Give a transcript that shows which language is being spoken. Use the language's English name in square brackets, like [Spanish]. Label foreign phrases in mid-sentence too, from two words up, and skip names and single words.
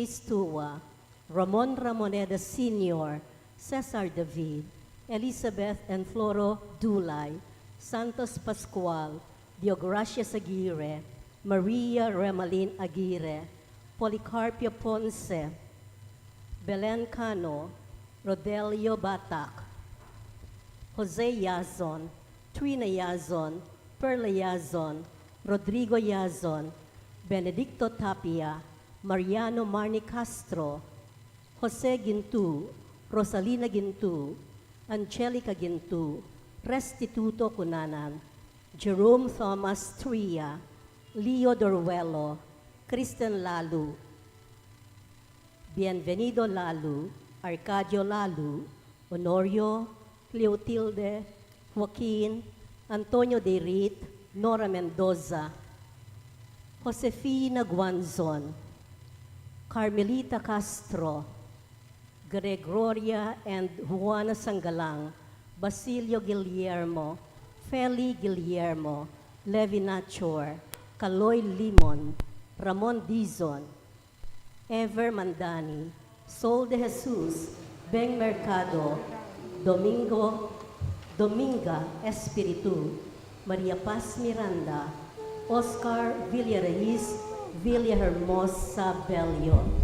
[English] Stua, Ramon Ramoneda Sr., Cesar David, Elizabeth and Floro Dulay, Santos Pascual, Diogracia Aguirre, Maria Remalin Aguirre, Policarpio Ponce, Belen Cano, Rodelio Batak, Jose Yazon, Trina Yazon, Perla Yazon, Rodrigo Yazon, Benedicto Tapia, Mariano Marni Castro, Jose Gintu, Rosalina Gintu, Angelica Gintu, Restituto Cunanan, Jerome Thomas Tria, Leo Doruelo, Kristen Lalu, Bienvenido Lalu, Arcadio Lalu, Honorio, Cleotilde, Joaquin, Antonio de Rit, Nora Mendoza, Josefina Guanzon, Carmelita Castro, Gregoria and Juana Sangalang, Basilio Guillermo, Feli Guillermo, Levi Nachor, Kaloy Limon, Ramon Dizon, Ever Mandani, Sol de Jesus, Beng Mercado, Dominga Espiritu, Maria Paz Miranda, Oscar Villarreis, Villahermosa Bello,